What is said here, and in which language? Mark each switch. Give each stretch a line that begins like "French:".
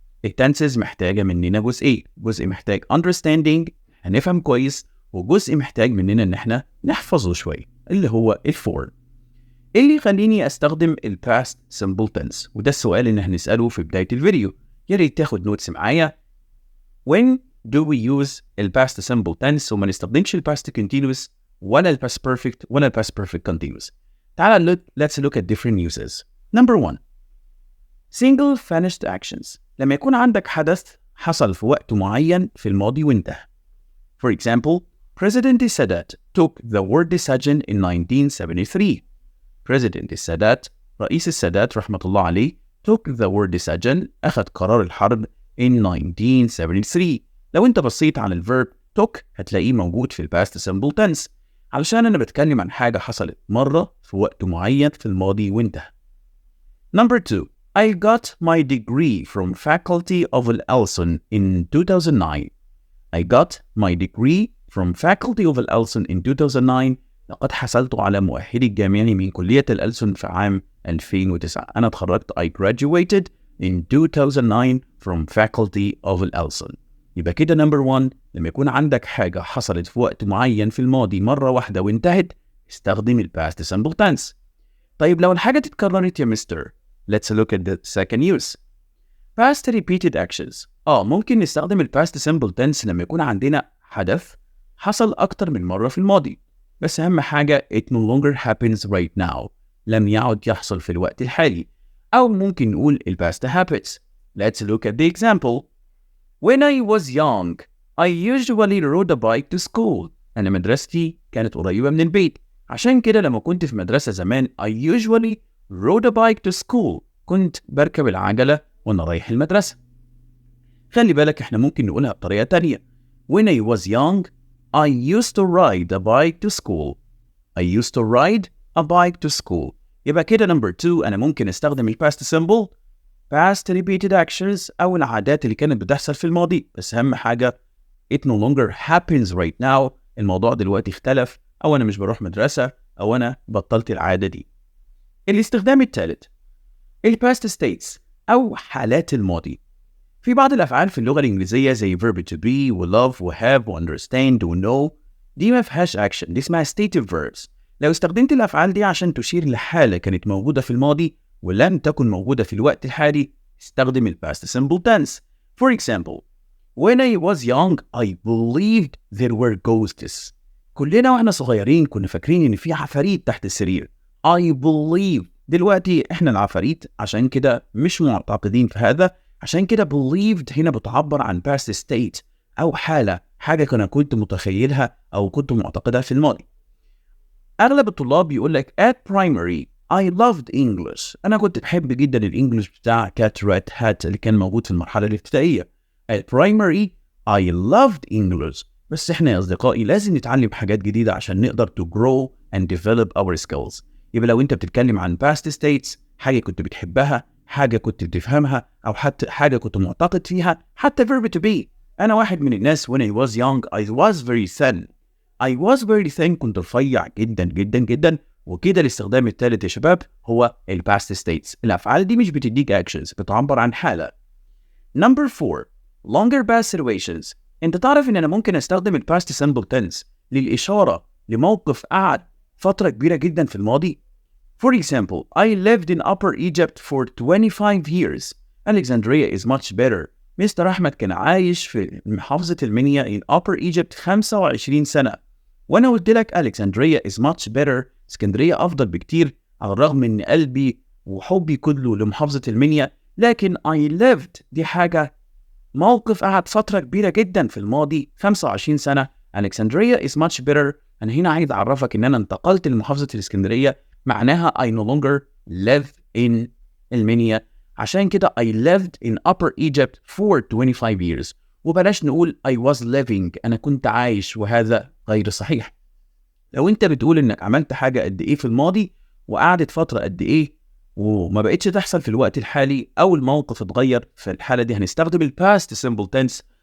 Arabic: التنسز محتاجة مننا جزئين، جزء محتاج understanding هنفهم كويس، وجزء محتاج مننا إن إحنا نحفظه شوية اللي هو الفور. إيه اللي يخليني أستخدم ال past simple tense؟ وده السؤال اللي هنسأله في بداية الفيديو. يا ريت تاخد نوتس معايا.
English: When do we use ال past simple tense
Arabic: وما نستخدمش
English: ال past continuous ولا ال past perfect ولا ال past perfect continuous؟
Arabic: تعال
English: let's look at different uses. Number 1 single finished actions.
Arabic: لما يكون عندك حدث حصل في وقت معين في الماضي وانتهى.
English: For example, President Sadat took the war decision in 1973.
Arabic: President السادات، رئيس السادات رحمة الله عليه،
English: took the war decision،
Arabic: أخذ قرار الحرب in 1973. لو أنت بصيت على الverb took هتلاقيه موجود في ال past simple tense، علشان أنا بتكلم عن حاجة حصلت مرة في وقت معين في الماضي وانتهى.
English: Number 2 I got my degree from Faculty of Al-Alsun in 2009. I got my degree from Faculty of Al-Alsun in 2009.
Arabic: لقد حصلت على مؤهلي الجامعي من كلية الألسن في عام 2009. أنا اتخرجت
English: I graduated in 2009 from Faculty of Al-Alsun.
Arabic: يبقى كده number 1 لما يكون عندك حاجة حصلت في وقت معين في الماضي مرة واحدة وانتهت، استخدم ال past simple tense. طيب لو الحاجة اتكررت يا مستر،
English: let's look at the second use. Past repeated actions.
Arabic: ممكن نستخدم ال past simple tense لما يكون عندنا حدث حصل أكتر من مرة في الماضي، بس أهم حاجة
English: it no longer happens right now،
Arabic: لم يعد يحصل في الوقت الحالي. أو ممكن نقول ال past habits.
English: Let's look at the example. When I was young, I usually rode a bike to school.
Arabic: أنا مدرستي كانت قريبة من البيت، عشان كده لما كنت في مدرسة زمان
English: I usually rode a bike to school،
Arabic: كنت بركب العجلة وأنا رايح المدرسة. خلي بالك إحنا ممكن نقولها بطريقة تانية.
English: When I was young, I used to ride a bike to school. I used to ride a bike to school.
Arabic: يبقى كده number 2 أنا ممكن أستخدم ال past simple past repeated actions أو العادات اللي كانت بتحصل في الماضي، بس أهم حاجة
English: it no longer happens right now.
Arabic: الموضوع دلوقتي اختلف، أو أنا مش بروح مدرسة، أو أنا بطلت العادة دي. الاستخدام الثالث ال past states أو حالات الماضي. في بعض الأفعال في اللغة الإنجليزية زي verb to be و love و have و understand و know دي ما فيهاش action، دي اسمها stative verbs. لو استخدمت الأفعال دي عشان تشير لحالة كانت موجودة في الماضي ولم تكن موجودة في الوقت الحالي، استخدم ال past simple tense.
English: For example, when I was young I believed there were ghosts.
Arabic: كلنا واحنا صغيرين كنا فاكرين إن في عفاريت تحت السرير.
English: I believe.
Arabic: دلوقتي احنا العفاريت عشان كده مش معتقدين في هذا، عشان كده believed هنا بتعبر عن past state أو حالة، حاجة أنا كنت متخيلها أو كنت معتقدها في الماضي. أغلب الطلاب يقول لك
English: at primary I loved English.
Arabic: أنا كنت بحب جدا الإنجليش بتاع cat rat hat اللي كان موجود في المرحلة الابتدائية. at primary I loved English. بس إحنا يا أصدقائي لازم نتعلم حاجات جديدة عشان نقدر
English: to grow and develop our skills.
Arabic: يبقى لو أنت بتتكلم عن past states، حاجة كنت بتحبها، حاجة كنت بتفهمها، أو حتى حاجة كنت معتقد فيها، حتى verb to be. أنا واحد من الناس
English: when I was young I was very thin. I was very thin،
Arabic: كنت رفيع جدا جدا جدا. وكده الاستخدام الثالث يا شباب هو ال past states. الأفعال دي مش بتديك actions، بتعبر عن حالة.
English: Number 4 longer past situations.
Arabic: أنت تعرف إن أنا ممكن أستخدم ال past simple tense للإشارة لموقف قعد فترة كبيرة جدا في الماضي.
English: For example, I lived in Upper Egypt for 25 years. Alexandria is much better.
Arabic: مستر أحمد كان عايش في محافظة المنيا
English: in Upper Egypt
Arabic: 25 سنة. وأنا قلت لك
English: Alexandria is much better
Arabic: اسكندرية أفضل بكتير، على الرغم إن قلبي وحبي كله لمحافظة المنيا، لكن I lived دي حاجة موقف قعد فترة كبيرة جدا في الماضي 25 سنة.
English: Alexandria is much better.
Arabic: أنا هنا عايز أعرفك إن أنا انتقلت لمحافظة الإسكندرية، معناها
English: I no longer live in
Arabic: المنيا. عشان كده
English: I lived in Upper Egypt for 25 years.
Arabic: وبلاش نقول
English: I was living،
Arabic: أنا كنت عايش، وهذا غير صحيح. لو أنت بتقول إنك عملت حاجة قد إيه في الماضي وقعدت فترة قد إيه وما بقتش تحصل في الوقت الحالي أو الموقف اتغير، في الحالة دي هنستخدم ال past simple tense.